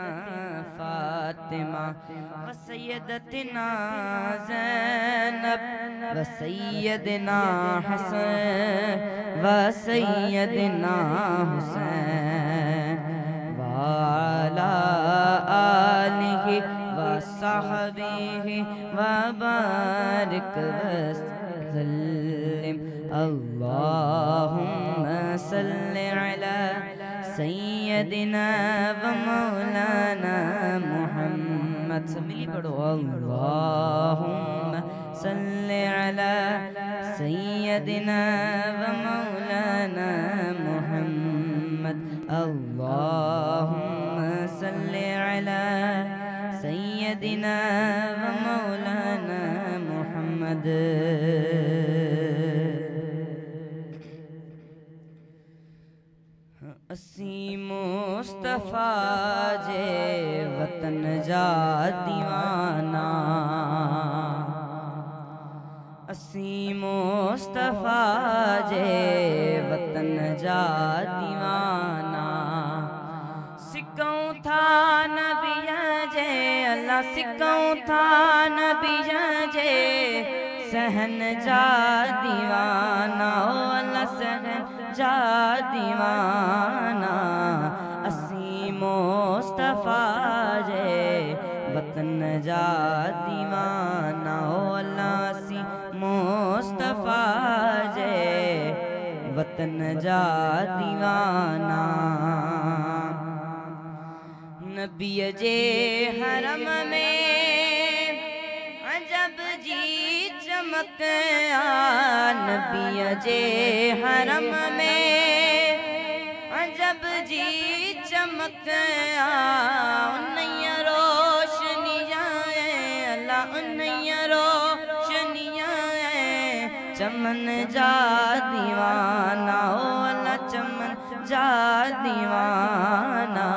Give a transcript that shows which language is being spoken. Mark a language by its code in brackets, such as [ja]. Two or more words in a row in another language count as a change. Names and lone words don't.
[ar] فاطمة و سيدتنا زينب و سيدنا حسن و سيدنا حسين و على آله و صحبه و بارك وسلم. اللهم صل على سيدنا و مولانا محمد. [sd] सब मिली पढ़ो [ar] اللهم صل على سيدنا و مولانا محمد. اللهم صل على سيدنا و مولانا محمد. [sd] असी मुस्तफा जे वतन जा दीवाना, असी मुस्तफा जे वतन जा दीवाना। सिकऊं था नबिया जे अल्लाह, सिकऊं था नबिया जे सहन जा दीवाना। ओ अल्लाह सहन जा दीवाना। असी मुस्तफा जे वतन जा दीवाना। ओ अल्लाह असी मुस्तफा जे वतन जा दीवाना। नबी जे हरम में अजब जी चमक आ। नबी जे हरम में अजब जी चमक आ। उन्नैया रोशनियाँ अल्लाह, उन्नैया रोशनियाँ चमन जा दीवाना। ओ अल्लाह चमन जा दीवाना।